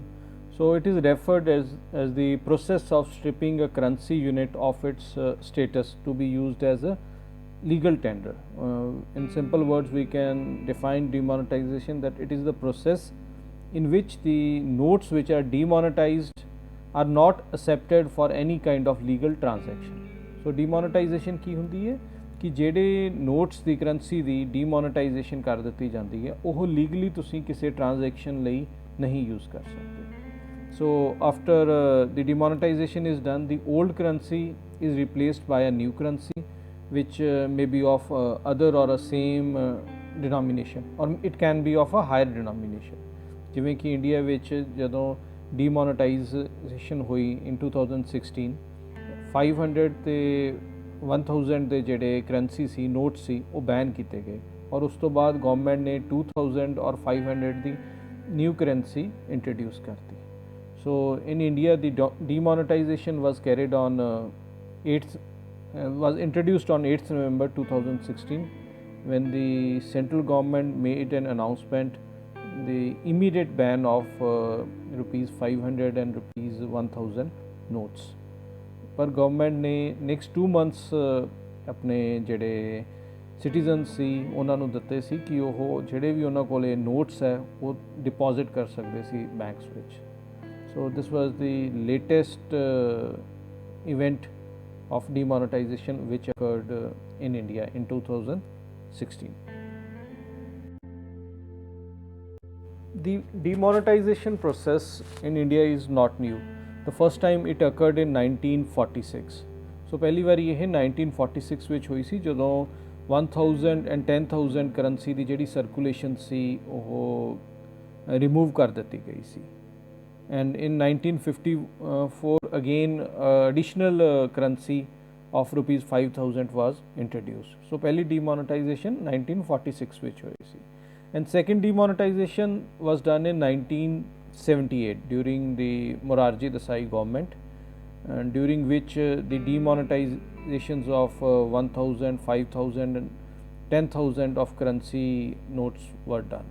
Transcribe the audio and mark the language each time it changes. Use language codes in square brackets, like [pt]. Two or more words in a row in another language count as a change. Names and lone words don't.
[en] So it is referred as the process of stripping a currency unit of its status to be used as a legal tender. In simple words, we can define demonetization that it is the process in which the notes which are demonetized are not accepted for any kind of legal transaction. So demonetization [pa] ਕੀ ਹੁੰਦੀ ਹੈ ਕਿ ਜਿਹੜੇ ਨੋਟਸ ਦੀ ਕਰੰਸੀ ਦੀ ਡੀਮੋਨੇਟਾਈਜੇਸ਼ਨ ਕਰ ਦਿੱਤੀ ਜਾਂਦੀ ਹੈ ਉਹ ਲੀਗਲੀ ਤੁਸੀਂ ਕਿਸੇ ਟ੍ਰਾਂਜੈਕਸ਼ਨ ਲਈ ਨਹੀਂ ਯੂਜ਼ ਕਰ ਸਕਦੇ. [en] So after the demonetization is done, the old currency is replaced by a new currency which may be of other or a same denomination, or it can be of a higher denomination. [pa] ਜਿਵੇਂ ਕਿ ਇੰਡੀਆ ਵਿੱਚ ਜਦੋਂ ਡੀਮੋਨੇਟਾਈਜੇਸ਼ਨ ਹੋਈ in 2016, 500 ਤੇ 1000 ਦੇ ਜਿਹੜੇ ਕਰੰਸੀ ਸੀ ਨੋਟ ਸੀ ਉਹ ਬੈਨ ਕੀਤੇ ਗਏ ਔਰ ਉਸ ਤੋਂ ਬਾਅਦ ਗਵਰਨਮੈਂਟ ਨੇ 2000 ਔਰ 500 ਦੀ [en] new currency introduce [pa] ਕਰਤੀ. [en] So in India, the demonetization was carried on 8th was introduced on 8th November 2016 when the central government made an announcement the immediate ban of rupees 500 and rupees 1000 notes. [hi] पर गवर्नमेंट ने नेक्स्ट 2 months अपने [pa] ਜਿਹੜੇ ਸਿਟੀਜ਼ਨਸ ਸੀ ਉਹਨਾਂ ਨੂੰ ਦਿੱਤੇ ਸੀ ਕਿ ਉਹ ਜਿਹੜੇ ਵੀ ਉਹਨਾਂ ਕੋਲੇ ਨੋਟਸ ਹੈ ਉਹ ਡਿਪੋਜ਼ਿਟ ਕਰ ਸਕਦੇ ਸੀ ਬੈਂਕਸ ਵਿੱਚ. [en] So this was the latest event of demonetization which occurred in India in 2016. The demonetization process in India is not new. The first time it occurred in 1946. [pa] So ਪਹਿਲੀ ਵਾਰੀ ਇਹ 1946 ਵਿੱਚ ਹੋਈ ਸੀ ਜਦੋਂ 1000 and 10000 ਕਰੰਸੀ ਦੀ ਜਿਹੜੀ ਸਰਕੂਲੇਸ਼ਨ ਸੀ ਉਹ ਰਿਮੂਵ ਕਰ ਦਿੱਤੀ ਗਈ ਸੀ. [en] And in 1954 again additional currency of rupees 5000 was introduced. [pa] So पहली demonetization 1946 ਵਿੱਚ ਹੋਈ ਸੀ. [en] And second demonetization was done in 1978 during the Morarji Desai government, and during which the demonetizations of 1000, 5000 and 10000 of currency notes were done.